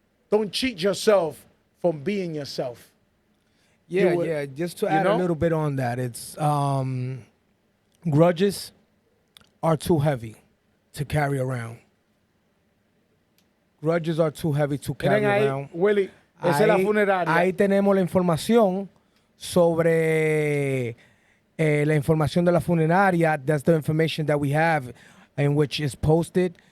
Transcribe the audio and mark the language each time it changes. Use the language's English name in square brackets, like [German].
[English] Don't cheat yourself from being yourself. Yeah. Just to add a little bit on that, it's grudges are too heavy to carry around. Grudges are too heavy to carry around. [Spanish] Willie, esa es la funeraria. Ahí tenemos la información sobre la información de la funeraria. [English] That's the information that we have, in which is posted.